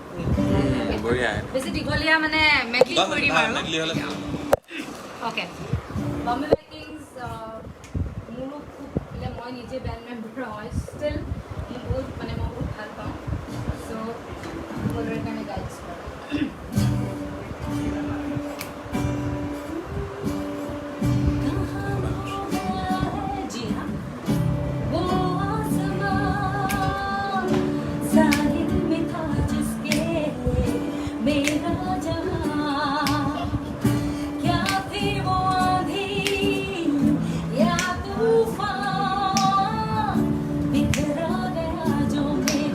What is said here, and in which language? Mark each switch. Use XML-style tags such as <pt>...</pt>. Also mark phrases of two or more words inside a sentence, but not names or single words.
<as>বঢ়িয়া বেছি দীঘলীয়া মানে মেকলি কৰি দিম আৰু অ'কে বম্বে বাইকিংছ মোৰো খুব মানে মই নিজে</as> <en>band member</en> <as>হয় ষ্টিল মই বহুত ভাল পাওঁ চ' সকলোৰে কাৰণে গাইছোঁ</as> <hi>जी हाँ वो आसमान साहिल में था जिसके मेरा जहां क्या थी वो आंधी या तूफान बिखरा गया जो मेरा</hi>